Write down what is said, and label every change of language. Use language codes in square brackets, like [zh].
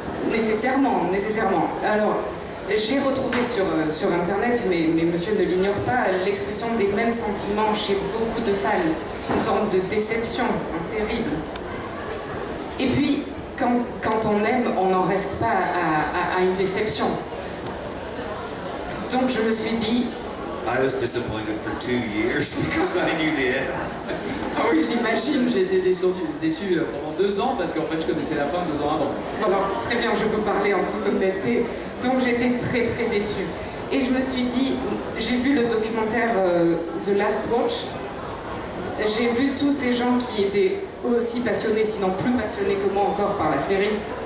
[fr] Nécessairement. Alors, j'ai retrouvé sur internet, mais monsieur ne l'ignore pas, l'expression des mêmes sentiments chez beaucoup de fans. Une forme de déception, terrible. Et puis, quand on aime, on n'en reste pas à une déception. Donc je me suis dit... [en] I was disappointed for 2 years because I knew the end. [fr] Ah oui, j'imagine, j'ai été déçu pendant 2 ans parce qu'en fait je connaissais la fin 2 ans avant. Voilà, très bien, je peux parler en toute honnêteté. Donc j'étais très très déçue. Et je me suis dit, j'ai vu le documentaire The Last Watch. J'ai vu tous ces gens qui étaient aussi passionnés, sinon plus passionnés que moi encore par la série.